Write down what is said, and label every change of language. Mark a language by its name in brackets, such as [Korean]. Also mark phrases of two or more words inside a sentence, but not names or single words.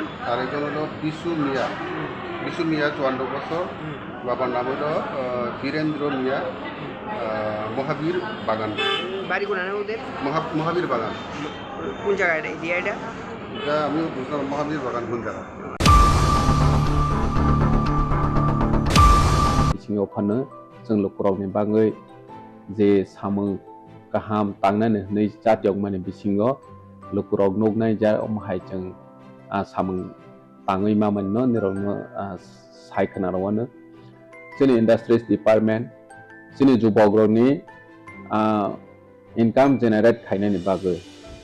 [Bangla] আর একজন হইল বিশু মিয়া 54 বছর, বাবার নাম হইল বীরেন্দ্র মিয়া, মহাবীর বাগান। বাড়ি কোন ওদের? মহাবীর বাগান। কোন জায়গায় এটা? এটা আমি বুঝলাম মহাবীর বাগান কোন জায়গা। [Bodo] बिथिङाव फानो जों लखरावनि बागै जे सामों गाहाम तांनानै नै जातियाव माने बिथिङाव लखराव नगनाय जा माहाय जों सामों ताङै मामोननो निरावनो सायखोनारावानो जोंनि [English] industries department [Bodo] जोंनि जुबग्रनि [English] income generate [Bodo] खायनायनि बागै